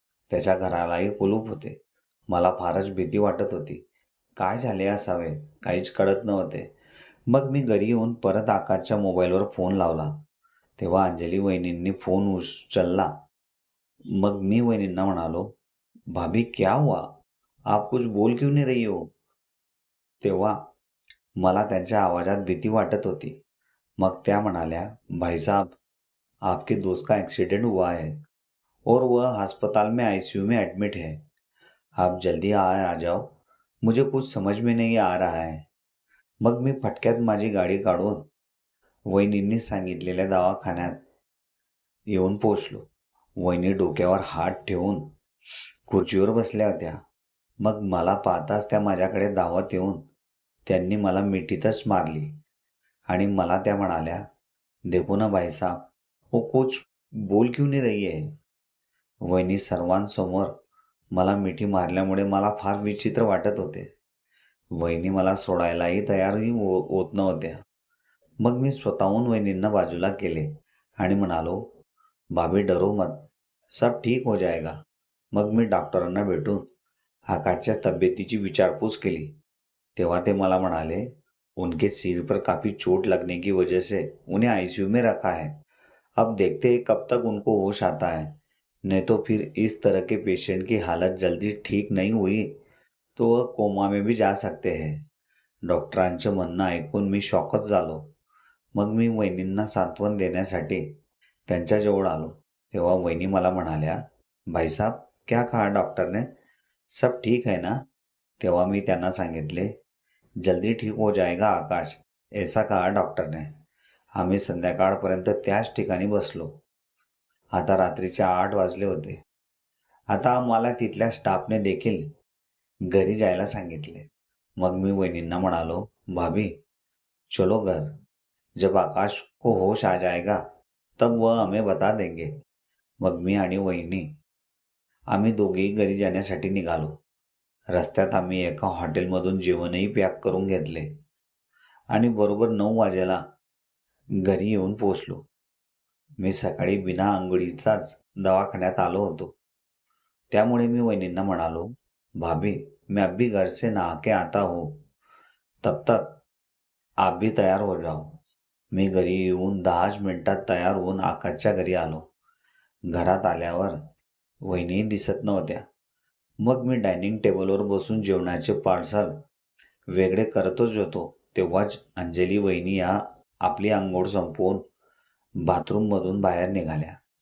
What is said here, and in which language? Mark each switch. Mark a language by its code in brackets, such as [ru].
[mr] त्याच्या घरालाही कुलूप होते. मला फारच भीती वाटत होती. काय झाले असावे, काहीच कळत नव्हते. मग मी घरी येऊन परत आकाशच्या मोबाईलवर फोन लावला. तेव्हा अंजली वहिनींनी फोन उचलला. मग मी वहिनींना म्हणालो, [hi] "भाभी, क्या हुआ? आप कुछ बोल क्यों नहीं रही हो?" [mr] तेव्हा मला त्यांच्या आवाजात भीती वाटत होती. मग त्या म्हणाल्या, [hi] "भाई साहब, आपके दोस्त का एक्सीडेंट हुआ है और वह अस्पताल में आईसीयू में एडमिट है. आप जल्दी आ जाओ. मुझे कुछ समझ में नहीं आ रहा है." [mr] मग मी फटक्यात माझी गाडी काढून वहिनींनी सांगितलेल्या दवाखान्यात येऊन पोहोचलो. वहिनी डोक्यावर हात ठेवून खुर्चीवर बसल्या होत्या. मग मला पाहताच त्या माझ्याकडे धावत येऊन त्यांनी मला मिठीतच मारली आणि मला त्या म्हणाल्या, [hi] "देखो ना भाई साहब, वो कुछ बोल क्यों नहीं रही है." [mr] वहिनी सर्वांसमोर मला मिठी मारल्यामुळे मला फार विचित्र वाटत होते. वहिनी मला सोडायलाही तयारही होत नव्हत्या. मग मी स्वतःहून वहिनींना बाजूला केले आणि म्हणालो, [hi] भाभी डरो मत, सब ठीक हो जाएगा. [mr] मग मी डॉक्टरांना भेटून आकाशच्या तब्येतीची विचारपूस केली. तेव्हा ते मला म्हणाले, [hi] उनके सिर पर काफ़ी चोट लगने की वजह से उन्हें आईसीयू में रखा है. अब देखते हैं कब तक उनको होश आता है. नहीं तो फिर इस तरह के पेशेंट की हालत जल्दी ठीक नहीं हुई तो वह कोमा में भी जा सकते हैं. [mr] डॉक्टरांचं म्हणणं ऐकून मी शॉकच झालो. मग मी वहिनींना सांत्वन देण्यासाठी त्यांच्याजवळ आलो. तेव्हा वहिनी मला म्हणाल्या, [hi] भाईसाहब क्या कहा डॉक्टर ने, सब ठीक है ना. [mr] तेव्हा मी त्यांना सांगितले, [hi] जल्दी ठीक हो जाएगा आकाश, ऐसा कहा डॉक्टर ने. [mr] आम्ही संध्याकाळपर्यंत त्याच ठिकाणी बसलो. आता रात्रीचे 8 वाजले होते. आता आम्हाला तिथल्या स्टाफने देखील घरी जायला सांगितले. मग मी वहिनींना म्हणालो, [hi] भाभी चलो घर, जब आकाश को होश आ जाएगा तब वह हमें बता देंगे. [mr] मग मी आणि वहिनी आम्ही दोघेही घरी जाण्यासाठी निघालो. रस्त्यात आम्ही एका हॉटेलमधून जेवणही पॅक करून घेतले आणि बरोबर 9 वाजेला घरी येऊन पोहोचलो. मी सकाळी बिना अंघोळीचाच दवाखान्यात आलो होतो. त्यामुळे मी वहिनींना म्हणालो, [hi] भाभी मैं अभी घर से नहा के आता हूँ, तब तक आप भी तयार हो जाओ. [mr] मी घरी येऊन 10 मिनिटात तयार होऊन आकाशच्या घरी आलो. घरात आल्यावर वहिनी दिसत नव्हत्या. मग मी डायनिंग टेबलवर बसून जेवणाचे पार्सल वेगळे करतच होतो. तेव्हाच अंजली वहिनी या आपली अंघोळ संपवून बाथरूममधून बाहेर निघाल्या.